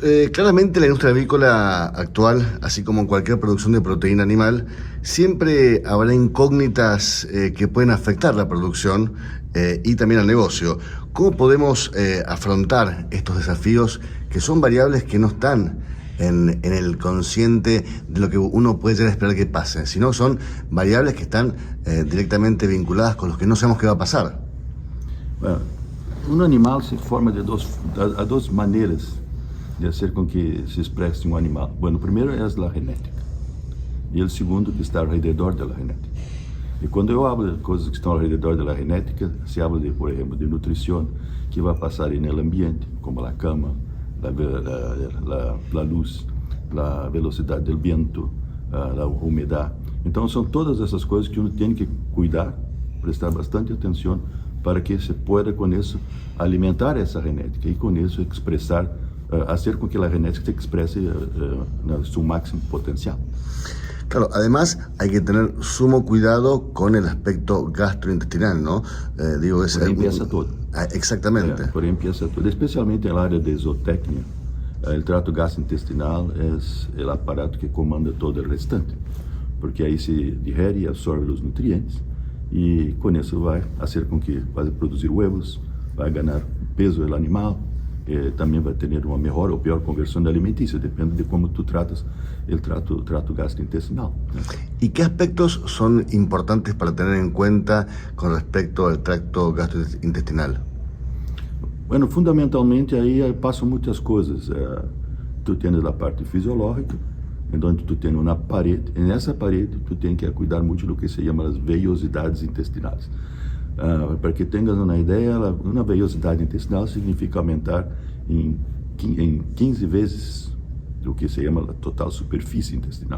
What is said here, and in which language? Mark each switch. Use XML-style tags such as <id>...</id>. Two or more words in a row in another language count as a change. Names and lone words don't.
<es>Claramente la industria avícola actual, así como cualquier producción de proteína animal, siempre habrá incógnitas que pueden afectar la producción y también al negocio. ¿Cómo podemos afrontar estos desafíos que son variables que no están en el consciente de lo que uno puede llegar a esperar que pase, sino son variables que están directamente vinculadas con los que no sabemos qué va a pasar? Bueno,</es> <pt>um animal se forma de duas maneiras de fazer com que se expresse um animal. Bueno, o primeiro é a genética e o segundo que está ao redor da genética. E quando eu hablo de coisas que estão ao redor da genética,</pt> <es>se habla de,</es> <pt>por exemplo, de nutrição que vai passar no ambiente, como a cama, a luz, a velocidade do vento, a umidade. Então são todas essas coisas que uno tem que cuidar, prestar bastante atenção para que</pt> <es>se pueda</es> <pt>com isso alimentar essa genética e com isso expressar, fazer com que a genética se expresse seu máximo potencial.</pt> <es>Claro, además hay que tener sumo cuidado con el aspecto gastrointestinal, ¿no? Por ahí empieza todo. Exactamente. Por ahí empieza todo, especialmente en el área de zootecnia. El trato gastrointestinal es el aparato que comanda todo el restante, porque ahí se digere y absorbe los nutrientes y con eso va a hacer con que va a producir huevos, va a ganar peso el animal,</es> <pt>também vai ter uma melhor ou pior conversão alimenticia, depende de como tu tratas o trato gastrointestinal.</pt> <es>¿Y qué aspectos son importantes para tener en cuenta con respecto al tracto gastrointestinal?</es> <pt>Bueno, fundamentalmente aí passam muitas coisas. Tu tens a parte fisiológica, onde tu tens uma parede, e nessa parede tu tens que cuidar muito do que se chama as vellosidades intestinais. Para que tenhas uma ideia, uma vellosidade intestinal significa aumentar em 15 vezes o que se chama a total superfície intestinal.</pt>